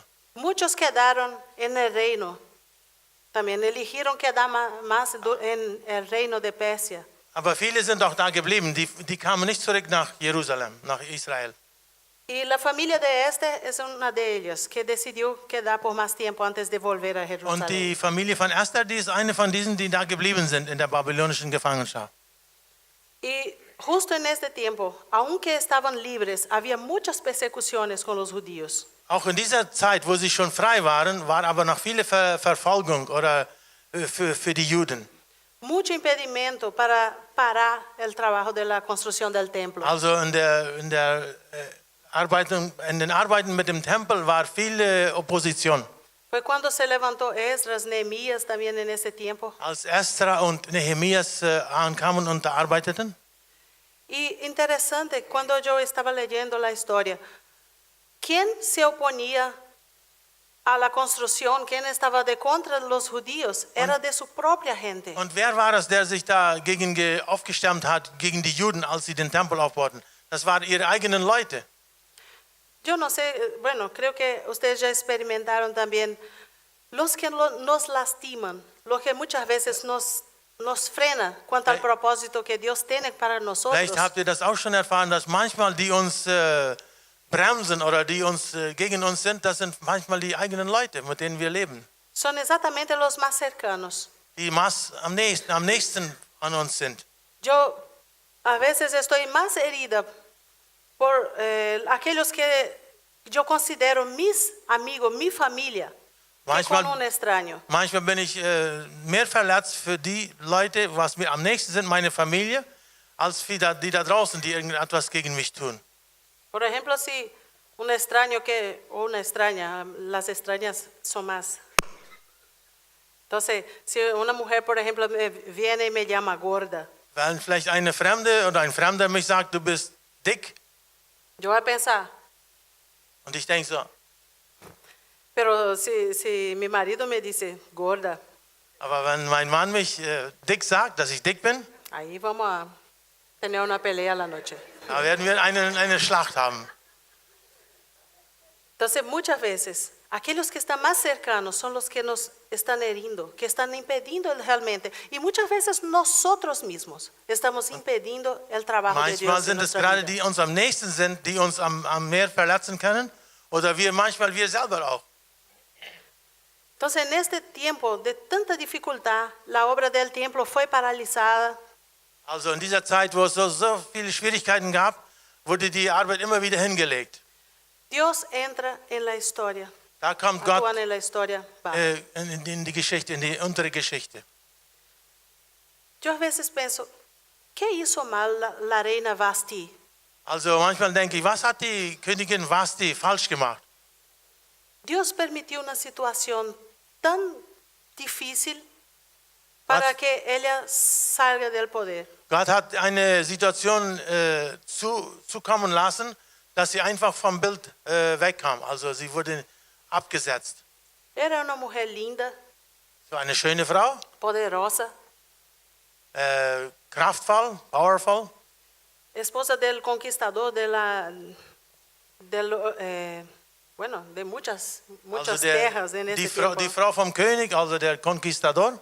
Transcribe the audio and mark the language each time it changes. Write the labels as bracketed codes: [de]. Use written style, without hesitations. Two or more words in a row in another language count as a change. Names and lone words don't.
[es] Muchos quedaron en el reino. También eligieron quedar más en el reino de Persia. [de] Aber viele sind auch da geblieben, die kamen nicht zurück nach Jerusalem, nach Israel. [es] Y la familia de Esther es una de ellas que decidió quedar por más tiempo antes de volver a Jerusalén. [de] Und die Familie von Esther, die ist eine von diesen, die da geblieben sind in der babylonischen Gefangenschaft. [es] Y justo en este tiempo, aunque estaban libres, había muchas persecuciones con los judíos. [de] Auch in dieser Zeit, wo sie schon frei waren, war aber noch viele Verfolgung oder für die Juden. [es] Mucho impedimento para parar el trabajo de la construcción del templo. [de] Also in den Arbeiten mit dem Tempel war viel Opposition. [es] Fue cuando se levantó Esdras, Nehemías también en ese tiempo. [de] Als Esra und Nehemias ankamen und da arbeiteten. [es] Y interesante, cuando yo estaba leyendo la historia, ¿quién se oponía a la construcción? ¿Quién estaba de contra de los judíos? Era de su propia gente. [de] Und wer war es, der sich dagegen aufgestemmt hat, gegen die Juden, als sie den Tempel aufbauten? Das waren ihre eigenen Leute. [es] Yo no sé, bueno, creo que ustedes ya experimentaron también los que nos lastiman, los que muchas veces nos frena cuanto al propósito que Dios tiene para nosotros. [de] Vielleicht habt ihr das auch schon erfahren, dass manchmal die uns bremsen oder die uns gegen uns sind, das sind manchmal die eigenen Leute, mit denen wir leben. [es] Son exactamente los más cercanos. [de] Die am nächsten an uns sind. [es] Yo a veces estoy más herida por aquellos que yo considero mis amigos, mi familia, que con un extraño. [de] Manchmal bin ich mehr verletzt für die Leute, was mir am nächsten sind, meine Familie, als für die da draußen, die irgendetwas gegen mich tun. [es] Por ejemplo, si un extraño o una extraña, las extrañas son más. Entonces, si una mujer, por ejemplo, viene y me llama gorda, [de] Wenn vielleicht eine Fremde oder ein Fremder mich sagt, du bist dick, [es] yo voy a pensar, [de] und ich denke so, [es] pero si mi marido me dice gorda, [de] aber wenn mein Mann mich dick sagt, dass ich dick bin, [es] ahí vamos a tener una pelea la noche. [de] da werden wir eine Schlacht haben. [es] Entonces, muchas veces, aquellos que están más cercanos son los que nos están heriendo, que están impidiendo realmente. Y muchas veces nosotros mismos estamos impidiendo el trabajo de Dios. [de] Manchmal sind es gerade die uns am nächsten sind, die uns am mehr verletzen können, oder manchmal wir selber auch. [es] Entonces, en este tiempo de tanta dificultad, la obra del templo fue paralizada. [de] Also in dieser Zeit, wo es so viele Schwierigkeiten gab, wurde die Arbeit immer wieder hingelegt. [es] Dios entra en la historia. [de] Da kommt Gott [es] Actúa en la historia. [de] in die Geschichte, in die untere Geschichte. [es] Yo a veces pienso, ¿qué hizo mal la reina Vasti? [de] Also manchmal denke ich, was hat die Königin Vasti falsch gemacht? [es] Dios permitió una situación tan difícil para que ella salga del poder. [de] Gott hat eine Situation zukommen lassen, dass sie einfach vom Bild wegkam. Also sie wurde abgesetzt. [es] Era una mujer linda, [de] So eine schöne Frau, [es] poderosa, [de] kraftvoll, powerful. [es] esposa del conquistador de muchas [de] Also [es] tierras en ese tiempo. [de] die Frau vom König, also der Conquistador.